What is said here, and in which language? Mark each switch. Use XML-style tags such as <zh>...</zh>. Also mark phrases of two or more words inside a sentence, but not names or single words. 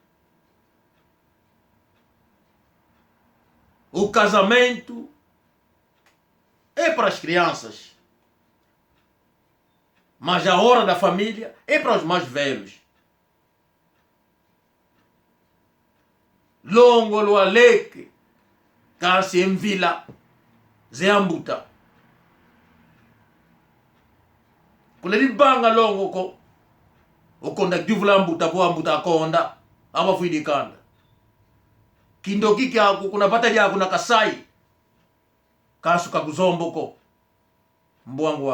<pt>O casamento é para as crianças. Mas a hora da família é para os mais velhos.</pt> <kg>Longo lo aleke, kasi mvila, zeambuta. Kuleli banga longo ko, okonda juvula mbuta po ambuta konda, ama fuidi kanda. Kindo kiki aku kuna bata ya kuna kasai, kasu kakuzombo ko, mbuangu wako.</kg>